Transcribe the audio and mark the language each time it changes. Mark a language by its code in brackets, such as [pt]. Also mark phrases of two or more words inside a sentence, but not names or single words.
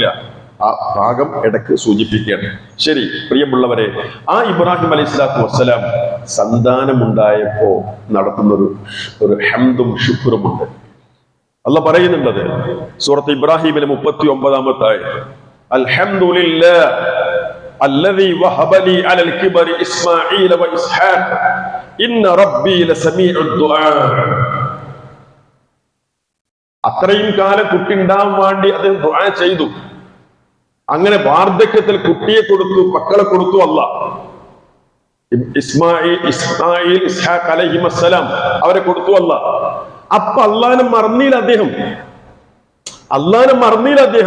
[ml] ആ ഭാഗം ഇടയ്ക്ക് സൂചിപ്പിക്കുകയാണ്. ശരി പ്രിയമുള്ളവരെ, ആ ഇബ്രാഹിം [ar] عليه الصلاة والسلام [ml] സന്താനമുണ്ടായപ്പോ നടത്തുന്ന ഒരു ഹംദും ശുക്റുമുണ്ട്. അല്ലാഹ് പറയുന്നുണ്ടത് സൂറത്ത് ഇബ്രാഹിമിലെ 39-ാമത്തെ ആയത്ത്, [ar] الحمد لله الذي وهب لي على الكبر إسماعيل وإسحاق إن ربي لسميع الدعاء. [ml] അത്രയും കാലം കുട്ടി ഉണ്ടാവാൻ വേണ്ടി അദ്ദേഹം ദുആ ചെയ്തു. അങ്ങനെ വാർദ്ധക്യത്തിൽ കുട്ടിയെ കൊടുത്തു, മക്കളെ കൊടുത്തു അല്ലാഹ്. ഇസ്മായിൽ ഇസ്ഹാഖ് അലൈഹിസ്സലാം അവരെ കൊടുത്തു അല്ലാഹ്. അപ്പൊ അള്ളാനെ മറന്നീല അദ്ദേഹം, അള്ളാനെ മറന്നീല അദ്ദേഹം.